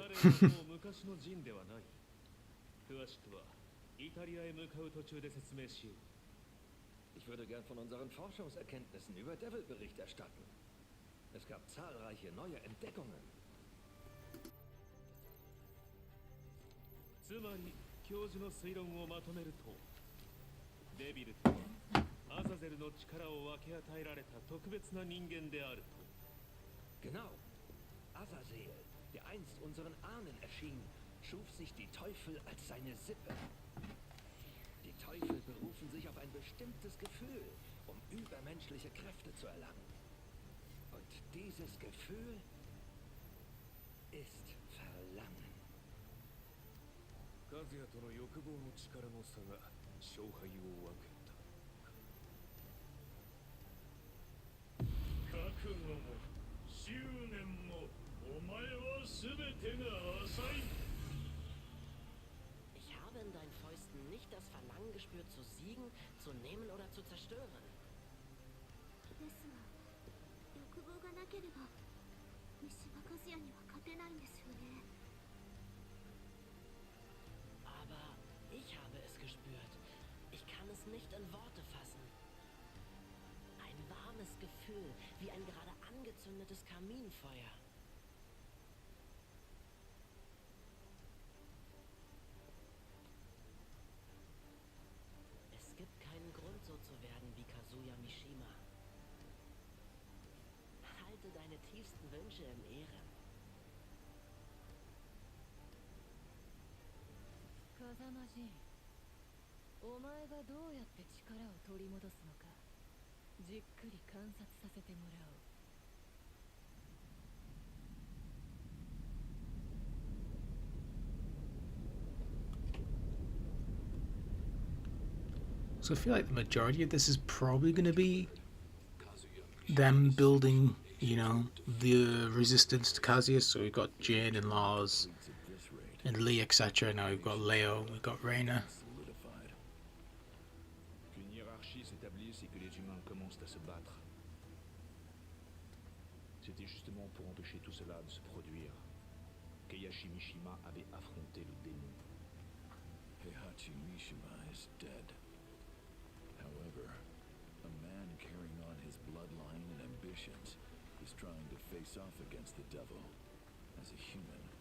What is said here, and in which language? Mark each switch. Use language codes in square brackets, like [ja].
[ja] 彼はもう昔のジンではない。詳しくはイタリアへ向かう途中で説明しよう。 [de] Ich würde gern von unseren Forschungserkenntnissen über Devil Bericht erstatten. Es gab zahlreiche neue Entdeckungen. [ja] つまり教授の推論をまとめると、デビルとはアザゼルの力を分け与えられた特別な人間であると。 [de] Genau. Azazel, der einst unseren Ahnen erschien, schuf sich die Teufel als seine Sippe. Die Teufel berufen sich auf ein bestimmtes Gefühl, um übermenschliche Kräfte zu erlangen. Und dieses Gefühl ist Verlangen. [ja] 和也との欲望の力の差が勝敗を分けた。覚悟も執念もお前は全てが浅い。 [de] Ich habe in deinen Fäusten nicht das Verlangen gespürt, zu siegen, zu nehmen oder zu zerstören. [ja] ですが、欲望がなければ三島和也には勝てないんですよね。 [de] Aber ich habe es gespürt. Ich kann es nicht in Worte fassen. Ein warmes Gefühl, wie ein gerade angezündetes Kaminfeuer. Es gibt keinen Grund, so zu werden wie Kazuya Mishima. Halte deine tiefsten Wünsche in Ehren. [ja] 風間仁、お前がどうやって力を取り戻すのか、じっくり観察させてもらおう。 [en] So I feel like the majority of this is probably going to be them building, you know, the resistance to Kazuya. So we've got Jin and Lars and Lee, etc. Now we've got Leo, we've got Reina. [fr] Qu'une hiérarchie s'établisse et que les humains commencent à se battre. C'était justement pour empêcher tout cela de se produire qu'Eihachi Mishima avait affronté le démon. [en] Heihachi Mishima is dead. However, a man carrying on his bloodline and ambitions is trying to face off against the devil as a human.